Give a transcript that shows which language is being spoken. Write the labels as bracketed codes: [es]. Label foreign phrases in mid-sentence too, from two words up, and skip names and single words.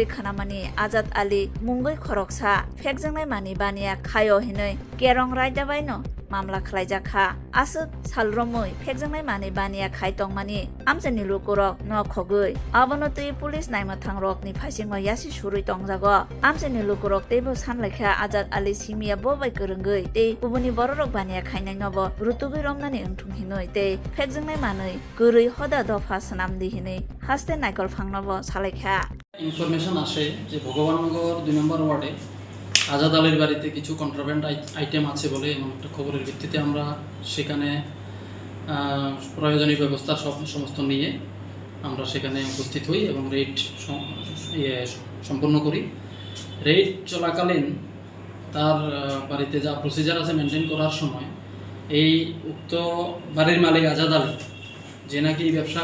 [trp] khanamani Azad Ali mungoi khoroksa phekjangnai mani baniya khayo hinoi kerong raidabai no mamla khlaijakha asuk salromoi phekjangnai mani baniya khai tongmani amchani lukurok no khogoi abono tui pulis naima thangrok ni phasingma yasi surui tongjago amchani lukurok tebo sanlaikha Azad Ali simia bobai korongoi te ubuni bororok baniya khainai nobo rutugui romnani ungthung hinoi te phekjangnai mani gurui hoda dofa sanamdi hinoi haste naikol phangnobo salaikha [bn] ইনফরমেশন আসে যে ভগবাননগর 2 নম্বর ওয়ার্ডে আজাদ আলীর বাড়িতে কিছু [en] contraband item [bn] আছে বলে এমন একটা খবরের ভিত্তিতে আমরা সেখানে প্রয়োজনীয় ব্যবস্থা সমস্ত নিয়ে আমরা সেখানে উপস্থিত হই এবং রেড সম্পন্ন করি রেড চলাকালীন তার বাড়িতে যা প্রসিজার আছে মেনটেন করার সময় এই উক্ত বাড়ির মালিক আজাদ আলী যে নাকি ব্যবসা